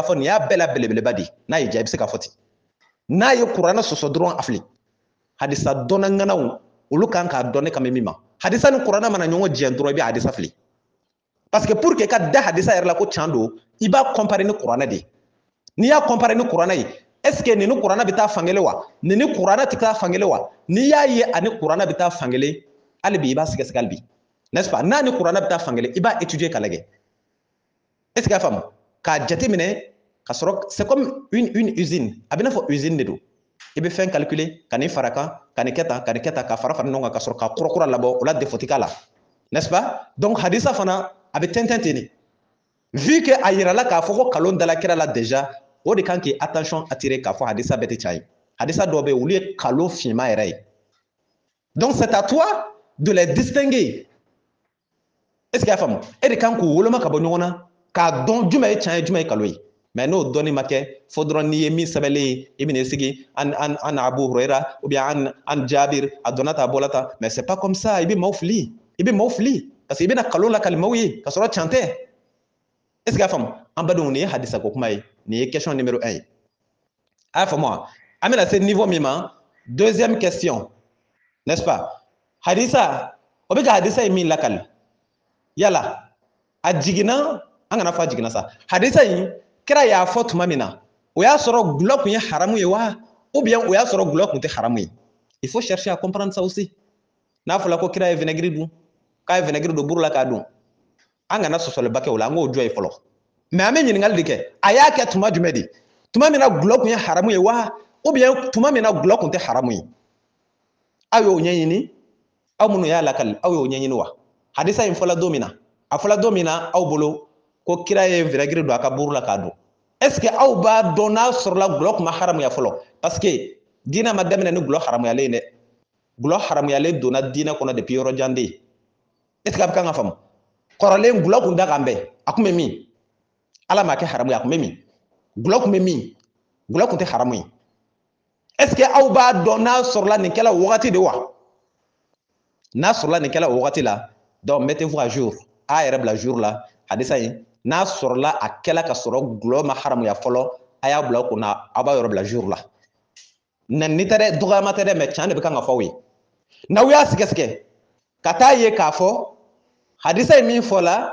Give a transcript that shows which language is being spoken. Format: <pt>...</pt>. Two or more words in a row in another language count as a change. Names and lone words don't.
<bm>fɔ nin y'a bɛɛ la belebeleba de ye n'a y'i diya i bɛ se k'a fɔ ten n'a ye kuranna sɔsɔ dɔrɔn a fili hadisa dɔnna ŋanaw olu kan k'a dɔn ne kan bɛ min ma hadisa ni kuranna mana ɲɔgɔn jɛn dɔrɔn i bɛ hadisa fili</bm> <fr>parce que pour que</fr> <bm>ka da hadisa yɛrɛ la ko tiɲɛ don i b'a comparer ni kuranna de n'i y'a comparer ni kuranna ye</bm> <fr>est ce que</fr> <bm>nin ni kuranna bɛ taa fankelen wa nin ni kuranna tɛ taa fankelen wa n'i y'a ye ani kuranna bɛ taa fankelen hali bi i b'a sɛgɛsɛgɛ hali bi</bm> <fr>n'est ce pas</fr> <bm>n'a ni kuranna bɛ taa fankelen i b'a étudier ka lajɛ</bm> <fr>est ce que</fr> <bm>y'a faamu k'a jateminɛ ka sɔrɔ</bm> <fr>c'est comme une usine</fr> <bm>a bɛ n'a fɔ usine de don i bɛ fɛn calculer ka nin fara kan ka nin kɛ tan ka nin kɛ tan ka fara fara ɲɔgɔn kan ka sɔrɔ ka kura kura labɔ o la défaut tɛ k'a la</bm> <fr>n'est ce pas donc</fr> <bm>hadisa fana a bɛ tɛntɛn ten de</bm> <fr>vu que</fr> <bm>a yirala k'a fɔ ko kalon dala kira la déjà o de kan k'i</bm> <fr>attention attirer</fr> <bm>k'a fɔ hadisa bɛɛ tɛ tiɲɛ ye hadisa dɔw bɛ yen olu ye kalon finman yɛrɛ ye</bm> <fr>donc c'est à toi de les distinguer est ce que</fr> <bm>y'a faamu e de kan k'u woloma ka bɔ ɲɔgɔn na k'a dɔn jumɛn ye tiɲɛ ye jumɛn ye kalon ye mais n'o dɔnni ma kɛ fo dɔrɔn n'i ye min sɛbɛnlen ye i bɛn'i sigi an Abu Hurayra</bm> <fr>ou bien</fr> <bm>an Jabir a donna ta a bɔla ta</bm> <fr>mais c'est pas comme ça</fr> <bm>i bɛ maaw fili i bɛ maaw fili</bm> <fr>parce que</fr> <bm>i bɛna kalon lakali maaw ye ka sɔrɔ tiɲɛ tɛ</bm> <fr>est ce que</fr> <bm>y'a faamu an badenw nin ye hadisa ko kuma ye nin ye</bm> <fr>question numéro 1</fr> <bm>ye a y'a faamu wa an bɛna se niveau min ma</bm> <fr>deuxième question n'est ce pas</fr> <bm>hadisa o bɛ ka hadisa ye min lakali yala a jiginna an kana fɔ a jiginna sa hadisa in kira y'a fɔ tuma min na o y'a sɔrɔ gulɔ tun ye haramu ye wa</bm> <fr>ou bien</fr> <bm>o y'a sɔrɔ gulɔ tun tɛ haramu ye</bm> <fr>il faut chercher à comprendre ça aussi</fr> <bm>n'a fɔra ko kira ye vinaigre dun k'a ye vinaigre don buru la k'a dun an kana sɔsɔliba kɛ o la an k'o jɔ ye fɔlɔ mais an bɛ ɲininkali de kɛ a y'a kɛ tuma jumɛn de tuma min na gulɔ tun ye haramu ye wa</bm> <fr>ou bien</fr> <bm>tuma min na gulɔ tun tɛ haramu ye aw y'o ɲɛɲini aw minnu y'a lakali aw y'o ɲɛɲini wa hadisa in fɔla don min na a fɔla don min na aw bolo ko kira ye vinaigre don a ka buru la k'a dun</bm> <fr>est ce que</fr> <bm>aw b'a dɔn n'a sɔrɔla gulɔ tun ma haramuya fɔlɔ parce que diinɛ ma daminɛ ni gulɔ haramuyalen dɛ gulɔ haramuyalen donna diinɛ kɔnɔ depuis yɔrɔ jan de</bm> <fr>est ce que</fr> <bm>a bɛ kan ka faamu kɔrɔlen gulɔ kun da kan bɛn a kun bɛ min ala m'a kɛ haramu ye a kun bɛ min gulɔ kun bɛ min gulɔ kun tɛ haramu ye</bm> <fr>est ce que</fr> <bm>aw b'a dɔn n'a sɔrɔla nin kɛla wagati de wa n'a sɔrɔla nin kɛla wagati la</bm> <fr>donc mettez-vous à jour</fr> <bm>a yɛrɛ bila jour la hadisa in n'a sɔrɔla a kɛla ka sɔrɔ gulɔ ma haramuya fɔlɔ a y'a bila kunna aw b'a yɔrɔ bila jour la nɛni tɛ dɛ dɔgɔyama tɛ dɛ mais tiɲɛ de bɛ kan ka fɔ aw ye n'aw y'a sɛgɛsɛgɛ ka taa ye k'a fɔ hadisa in min fɔla</bm>